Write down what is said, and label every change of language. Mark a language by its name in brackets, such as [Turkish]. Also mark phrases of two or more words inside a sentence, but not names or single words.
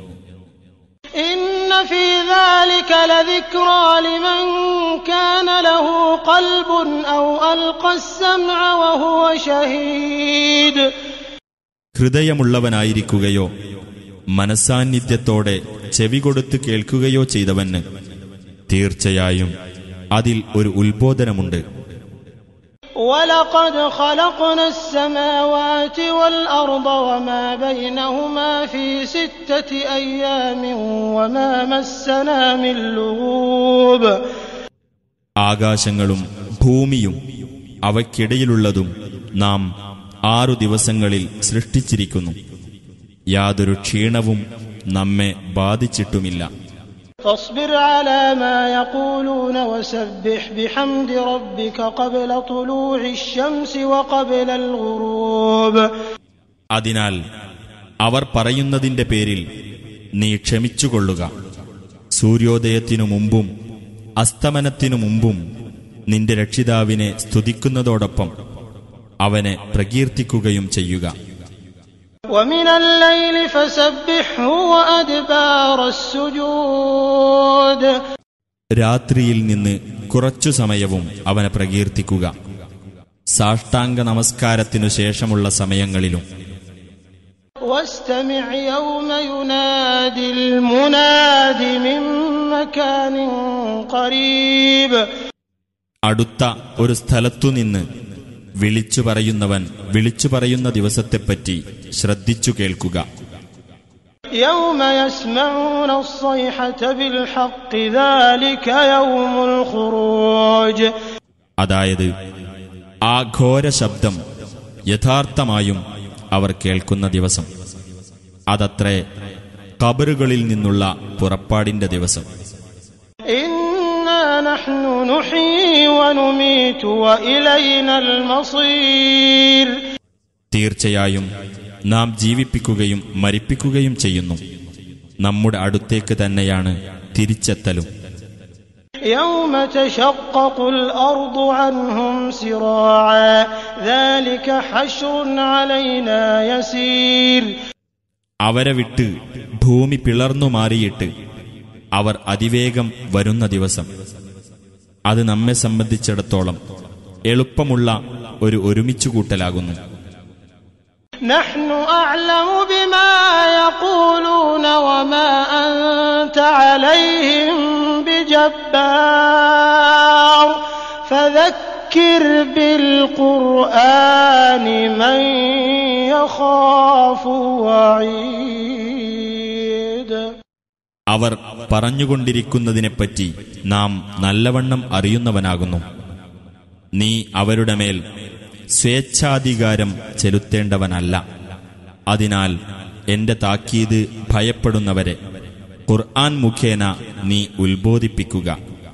[Arabic] إن في ذلك لذكرى لمن كان له قلب أو ألقى السمع وهو شهيد. [Malayalam] ഹൃദയമുള്ളവനായിരിക്കുകയോ മനസാന്നിധ്യത്തോടെ ചെവി കൊടുത്ത് കേൾക്കുകയോ ചെയ്തവന് തീർച്ചയായും അതിൽ ഒരു ഉത്ബോധനമുണ്ട്. [Arabic] وَلَقَدْ خَلَقْنَا السَّمَاوَاتِ وَالْأَرْضَ وَمَا بَيْنَهُمَا فِي 6 أَيَّامٍ وَمَا مَسَّنَا مِن لُّغُوبٍ. [Malayalam] ആകാശങ്ങളും ഭൂമിയും അവയ്ക്കിടയിലുള്ളതും നാം 6 ദിവസങ്ങളിൽ സൃഷ്ടിച്ചിരിക്കുന്നു. യാതൊരു ക്ഷീണവും നമ്മെ ബാധിച്ചിട്ടുമില്ല. [Arabic] فاصبر على ما يقولون وسبح بحمد ربك قبل طلوع الشمس وقبل الغروب. [Malayalam] അതിനാൽ അവർ പറയുന്നതിന്റെ പേരിൽ നീ ക്ഷമിച്ചുകൊള്ളുക. സൂര്യോദയത്തിനു മുമ്പും അസ്തമനത്തിനു മുമ്പും നിന്റെ രക്ഷിതാവിനെ സ്തുതിക്കുന്നതോടൊപ്പം അവനെ പ്രകീർത്തിക്കുകയും ചെയ്യുക. [Arabic] ومن الليل فسبحه وأدبار السجود. [Malayalam] രാത്രിയിൽ നിന്ന് കുറച്ചു സമയവും അവനെ പ്രകീർത്തിക്കുക, സാഷ്ടാംഗ നമസ്കാരത്തിനു ശേഷമുള്ള സമയങ്ങളിലും. [Arabic] واستمع يوم ينادي المناد من مكان قريب. [Malayalam] അടുത്ത ഒരു സ്ഥലത്തുനിന്ന് വിളിച്ചു പറയുന്നവൻ വിളിച്ചു പറയുന്ന ദിവസത്തെപ്പറ്റി ശ്രദ്ധിച്ചു കേൾക്കുക. [Arabic] يوم يسمعون الصيحة بالحق ذلك يوم الخروج. [Malayalam] അതായത് ആ ഘോര ശബ്ദം യഥാർത്ഥമായും അവർ കേൾക്കുന്ന ദിവസം. അതത്രേ ഖബറുകളിൽ നിന്നുള്ള പുറപ്പാടിന്റെ ദിവസം. [Arabic] إنا نحن نحيي ونميت وإلينا المصير. [Malayalam] തീർച്ചയായും നാം ജീവിപ്പിക്കുകയും മരിപ്പിക്കുകയും ചെയ്യുന്നു. നമ്മുടെ അടുത്തേക്ക് തന്നെയാണ് തിരിച്ചെത്തലും. [Arabic] يوم تشقق الأرض عنهم سراعا ذلك حشر علينا يسير. [Malayalam] അവരെ വിട്ട് ഭൂമി പിളർന്നു മാറിയിട്ട് അവർ അതിവേഗം വരുന്ന ദിവസം, അത് നമ്മെ സംബന്ധിച്ചിടത്തോളം എളുപ്പമുള്ള ഒരു ഒരുമിച്ചുകൂട്ടലാകുന്നു. [Arabic] نحن أعلم بما يقولون وما أنت عليهم بجبار فذكر بالقرآن من يخاف وعيد. [Malayalam] അവർ പറഞ്ഞുകൊണ്ടിരിക്കുന്നതിനെപ്പറ്റി നാം നല്ലവണ്ണം അറിയുന്നവനാകുന്നു. നീ അവരുടെ മേൽ സ്വേച്ഛാധികാരം ചെലുത്തേണ്ടവനല്ല. അതിനാൽ എന്റെ താക്കീത് ഭയപ്പെടുന്നവരെ ഖുർആൻ മുഖേന നീ ഉത്ബോധിപ്പിക്കുക.